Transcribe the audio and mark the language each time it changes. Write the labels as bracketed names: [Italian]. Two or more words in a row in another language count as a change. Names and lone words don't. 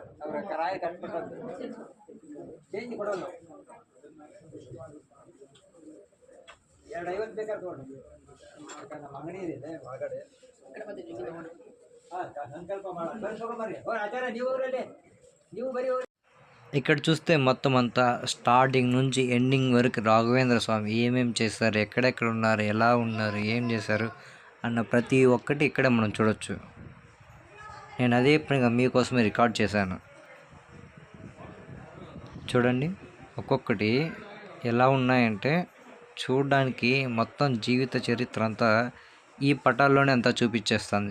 [Kannada] ಅವ್ರ ರಾಯ ಕಷ್ಟಪಟ್ಟ ಚೇಂಜ್ ಕೊಡೋಲ್ಲ. 2.50 ಬೇಕಾದ್ರೆ ತೊಗೊಂಡು ನಮ್ಮ ಅಂಗಡಿ ಇದೆ ಒಳಗಡೆ ಸಂಕಲ್ಪ ಮಾಡಿ ಆಚಾರ್ಯ ನೀವು ಊರಲ್ಲಿ ನೀವು ಬರೀ. [Telugu] ఇక్కడ చూస్తే మొత్తం అంతా స్టార్టింగ్ నుంచి ఎండింగ్ వరకు రాఘవేంద్ర స్వామి ఏమేమి చేస్తారు, ఎక్కడెక్కడ ఉన్నారు, ఎలా ఉన్నారు, ఏం చేశారు అన్న ప్రతి ఒక్కటి ఇక్కడే మనం చూడొచ్చు. నేను అదే పనిగా మీకోసమే రికార్డ్ చేశాను. చూడండి ఒక్కొక్కటి ఎలా ఉన్నాయంటే చూడడానికి మొత్తం జీవిత చరిత్ర అంతా ఈ పటాల్లోనే అంతా చూపించేస్తుంది.